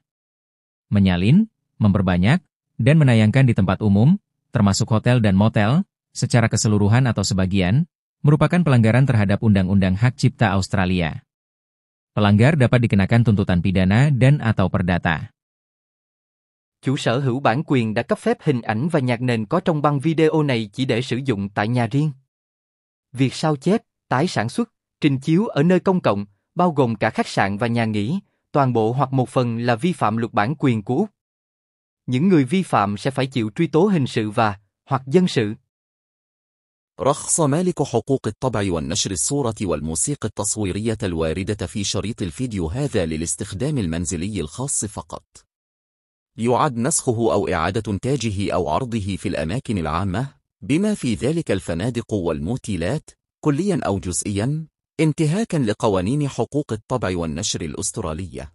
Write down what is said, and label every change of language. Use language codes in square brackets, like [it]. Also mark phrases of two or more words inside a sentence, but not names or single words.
[id] Menyalin, memperbanyak, dan menayangkan di tempat umum, termasuk hotel dan motel, secara keseluruhan atau sebagian, merupakan pelanggaran terhadap Undang-Undang Hak Cipta Australia. Pelanggar dapat dikenakan tuntutan pidana dan atau perdata. [vi] Chủ sở hữu bản quyền đã cấp phép hình ảnh và nhạc nền có trong băng video này chỉ để sử dụng tại nhà riêng. Việc sao chép, tái sản xuất, trình chiếu ở nơi công cộng, bao gồm cả khách sạn và nhà nghỉ, toàn bộ hoặc một phần là vi phạm luật bản quyền của Úc. Những người vi phạm sẽ phải chịu truy tố hình sự hoặc dân sự. [ar] رخص مالك حقوق الطبع والنشر الصورة والموسيقى التصويرية الواردة في شريط الفيديو هذا للاستخدام المنزلي الخاص فقط. يعد نسخه أو إعادة إنتاجه أو عرضه في الأماكن العامة، بما في ذلك الفنادق والموتيلات، كليا أو جزئيا، انتهاكا لقوانين حقوق الطبع والنشر الأسترالية.